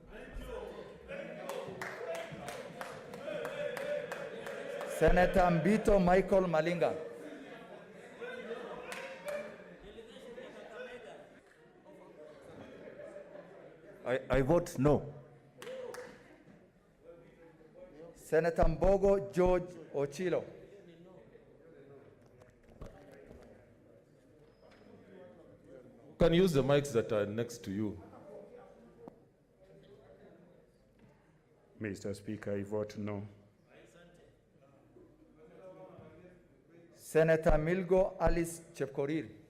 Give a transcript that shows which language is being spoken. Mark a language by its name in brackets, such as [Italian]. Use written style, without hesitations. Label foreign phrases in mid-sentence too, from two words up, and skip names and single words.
[English] Senator Mbito Michael Malinga. I vote no. Senator Mbogo George Ochilo. You can use the mics that are next to you. Mr. Speaker, I vote no. Senator Milgo Alice Chepkorir.